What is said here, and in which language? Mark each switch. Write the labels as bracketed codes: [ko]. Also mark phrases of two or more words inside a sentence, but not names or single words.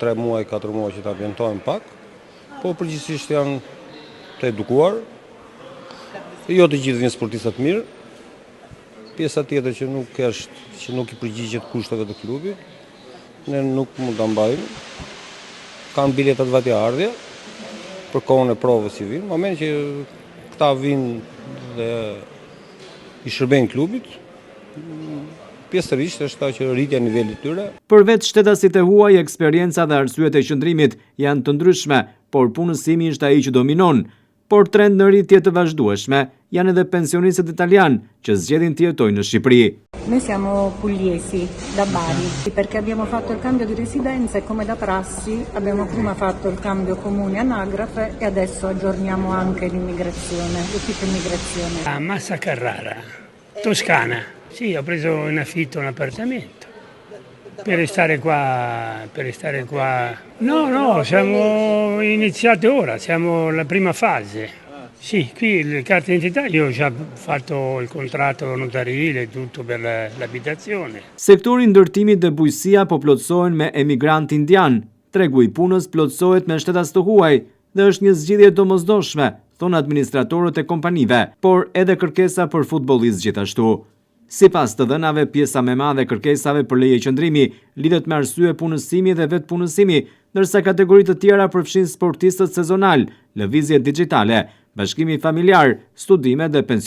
[sq] 3 muaj, 4 muaj që të ambientohen pak, po përgjithsisht janë të edukuar, jo të gjithë vinë sportistat mirë, pjesa tjetër që nuk i përgjigjet kushteve të klubit, ne nuk mund ta mbajmë, kanë biletat vatjaardhje, për kohën e provës i vinë, në moment që këta vinë dhe i shërbejnë klubit, pjesërisht është që rritja e nivelit tyre. Përveç shtetasit e huaj, eksperienca dhe arsyet e qëndrimit janë të ndryshme, por punësimi është ai që dominon. Por trend në rritje të vazhdueshme janë edhe pensionistët italian që zgjedhin të jetojnë në Shqipëri. [it] Noi siamo pugliesi da Bari perché abbiamo fatto il cambio di residenza e come da prassi abbiamo prima fatto il cambio comune anagrafe e adesso aggiorniamo anche l'immigrazione, l'ufficio immigrazione. A Massa Carrara, Toscana. Sì, ho preso in affitto un appartamento per restare qua. No, siamo iniziati ora, siamo alla prima fase. Sì, qui le carte d'identità io ho già fatto il contratto notarile, tutto per l'abitazione. [sq] Sektori i ndërtimit dhe bujqësia po plotësohen me emigrantë indian. Tregu i punës plotësohet me shtetas të huaj dhe është një zgjidhje domosdoshme, thonë administratorët e kompanive, por edhe kërkesa për futbollistë gjithashtu. Sipas të dhënave, pjesa më e madhe e kërkesave për leje qëndrimi lidhet me arsye punësimi dhe vetë punësimi, ndërsa kategoritë të tjera përfshin sportistët sezonal, lëvizje digjitale, bashkimi familjar, studime dhe pensionistët.